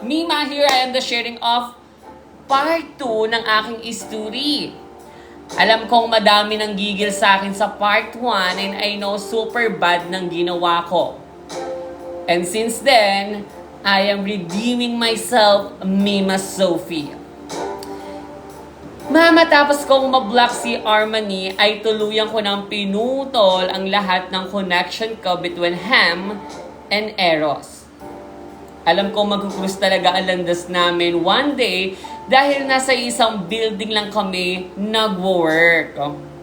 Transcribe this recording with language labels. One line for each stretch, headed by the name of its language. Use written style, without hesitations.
English: Mima, here I am the sharing of part 2 ng aking story.
Filipino: Alam kong madami nang gigil sa akin sa part 1
English: and I know super bad
Filipino: ng ginawa ko.
English: And since then, I am redeeming myself, Mima Sophie.
Filipino: Matapos kong mablock si Armani, ay tuluyan ko ng pinutol ang lahat ng connection ko between Ham and Eros. Alam ko magkukrus talaga ang landas namin one day dahil nasa isang building lang kami nagwo-work. Oh.